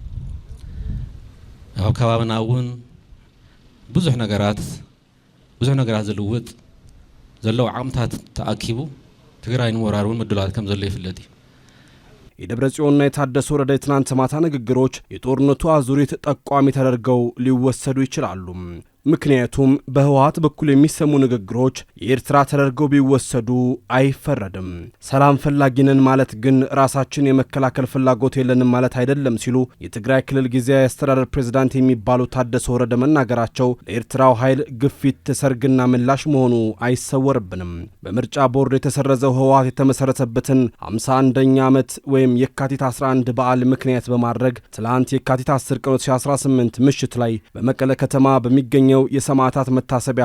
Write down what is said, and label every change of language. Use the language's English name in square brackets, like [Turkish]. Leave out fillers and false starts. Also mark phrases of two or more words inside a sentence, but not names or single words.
[Tigrinya] ኣብ ከባቢና እውን ብዙሕ ነገራት ዝልውጥ ዘለው ዓቕምታት ተኣኪቡ ትግራይ ንወራር እውን ምድላት ከም ዘሎ ይፍለጥ [Amharic] የደብረጽዮንና የታደሰ ወረደ የትናንት ማታ ንግግሮች የጦርነቱ አዙሪት ጠቋሚ ተደርገው ሊወሰዱ ይችላሉ። ምክንያቱም በህወሓት በኩል የሚሰሙ ንግግሮች የኤርትራ ተደርገው ቢወሰዱ አይፈረድም። ሰላም ፈላጊነን ማለት ግን ራሳችን የመከላከል ፍላጎት የለንም ማለት አይደለም ሲሉ የትግራይ ክልል ጊዜያዊ አስተዳደር ፕሬዝዳንት የሚባሉ ታደሰ ወረደ መናገራቸው ለኤርትራው ኃይል ግፊት ሰርግና ምላሽ መሆኑ አይሰወርብንም። በምርጫ ቦርድ የተሰረዘው ህወሓት የተመሰረተበትን 51ኛ ዓመት ወይም የካቲት 11 በዓል ምክንያት በማድረግ ትላንት የካቲት 10 ቀን 2018 ምሽት ላይ በመቀለ ከተማ በሚገኘው የሰማዕታት መታሰቢያ